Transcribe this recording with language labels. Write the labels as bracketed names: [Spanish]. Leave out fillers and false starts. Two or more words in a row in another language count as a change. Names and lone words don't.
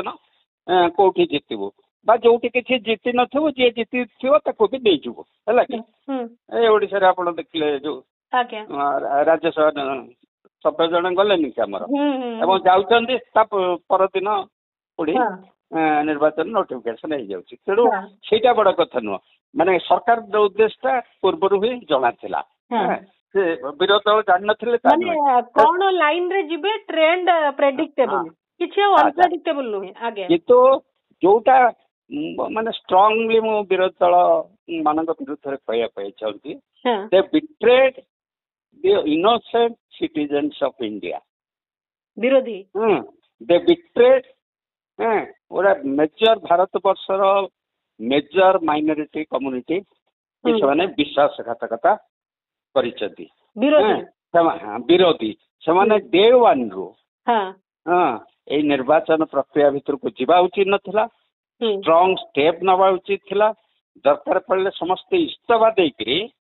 [Odia] କୋଉଠି ଜିତିବୁ ବା ଯୋଉଠି କିଛି ଜିତି ନଥିବୁ ଯିଏ ଜିତିଥିବ ତାକୁ ବି ଦେଇଯିବୁ ହେଲା କି ଏ ଓଡିଶାରେ ଆପଣ ଦେଖିଲେ ଯୋଉ ରାଜ୍ୟସଭା ସଭ୍ୟ ଜଣେ ଗଲେନି କି ଆମର ଏବଂ ଯାଉଛନ୍ତି ତା ପରଦିନ ପୁଣି ନିର୍ବାଚନ ନୋଟିଫିକେସନ ହେଇଯାଉଛି ତେଣୁ ସେଇଟା ବଡ କଥା ନୁହଁ ମାନେ ସରକାର ଉଦ୍ଦେଶ୍ୟଟା ପୂର୍ବରୁ ହିଁ ଜଣାଥିଲା ସେ ବିରୋଧୀ ଦଳ ଜାଣିନଥିଲେ କଣ ଲାଇନ ରେ ଯିବେ [English] trend predictable [Odia] କିଛି ଆଉ ଅନପ୍ରେଡିକ୍ଟେବଲ ନୁହେଁ କିନ୍ତୁ ଯୋଉଟା ମାନେ ଷ୍ଟ୍ରଙ୍ଗଲି ମୁଁ ବିରୋଧୀ ଦଳ ମାନଙ୍କ ବିରୁଦ୍ଧରେ କହିବା ପାଇଁ ଚାହୁଁଛି [English] they betrayed the innocent citizens of India. [Odia] ବିରୋଧୀ [English] they betrayed [Odia] ଗୋଟେ ମେଜର ଭାରତ ବର୍ଷର [English] major minority community [Odia] ସେମାନେ ବିଶ୍ୱାସଘାତକତା କରିଛନ୍ତି ବିରୋଧୀ ସେମାନେ [English] day one [Odia] ରୁ ଏଇ ନିର୍ବାଚନ ପ୍ରକ୍ରିୟା ଭିତରକୁ ଯିବା ଉଚିତ ନଥିଲା [English] strong step [Odia] ନେବା ଉଚିତ ଥିଲା ଦରକାର ପଡ଼ିଲେ ସମସ୍ତେ ଇସ୍ତଫା ଦେଇକରି